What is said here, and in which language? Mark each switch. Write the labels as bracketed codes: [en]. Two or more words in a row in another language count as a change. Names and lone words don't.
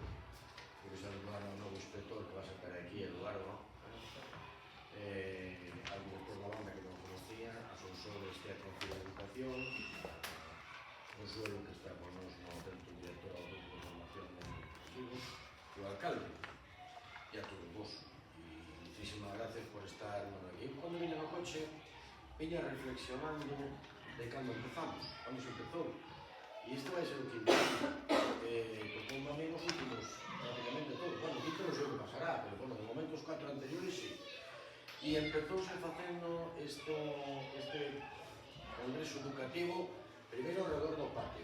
[gl] Quero saludar ao novo inspector que va a sacar aquí, Eduardo. Al director da banda que non conocía, a Sonsoles Teatro de Educación, Consuelo, que está con nos no centro director ao grupo de formación de educativos, e o alcalde, e a todos vos. [es] Muchísimas gracias por estar aquí. Cuando vine no coche, [gl] vine reflexionando de cando empezamos, cando se empezou. E isto vai ser o quinto ano. Tocou a mí nos últimos, prácticamente todos. Bueno, quinto non sei o que pasará, pero bueno, de momento os 4 anteriores sí. E empezouse facendo este congreso educativo, primeiro ao redor do patio.